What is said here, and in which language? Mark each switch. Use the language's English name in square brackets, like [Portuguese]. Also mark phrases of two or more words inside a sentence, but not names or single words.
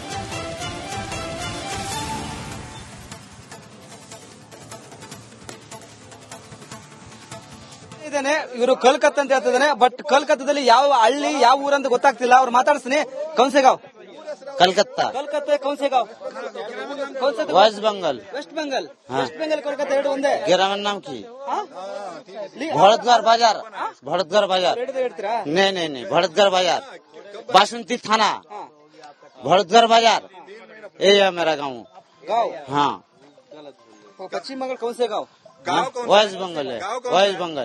[Kannada] ಇವರು ಕೋಲ್ಕತ್ತಾ ಅಂತ ಹೇಳ್ತಿದ್ದಾನೆ. ಬಟ್ ಕೋಲ್ಕತ್ತಾದಲ್ಲಿ ಯಾವ ಹಳ್ಳಿ ಯಾವ ಊರಂತ ಗೊತ್ತಾಗ್ತಿಲ್ಲ. ಅವ್ರು ಮಾತಾಡ್ತೀನಿ. ಕೌನ್ಸೆಗಾಂವ್, कलकत्ता, ಕೋಲ್ಕತ್ತಾ, ಕೌನ್ಸೆಗಾಂವ್, वेस्ट बंगाल, ವೆಸ್ಟ್ ಬೆಂಗಾಲ್, ವೆಸ್ಟ್ ಬೆಂಗಾಲ್, ಕೋಲ್ಕತ್ತಾ ಎರಡು ಒಂದೇ. [Hindi] गिरावन नाम की भरतगढ़ बाजार, भरतगढ़ बाजार, [Kannada] ಹೇಳ್ತೀರಾ? [Hindi] नहीं भरतगढ़ बाजार, बासंती थाना, भरतगढ़ बाजार, ये है मेरा गाँव। गाँव, हाँ, पश्चिम बंगाल, कौनसेगांव, वेस्ट बंगाल है, वेस्ट बंगाल।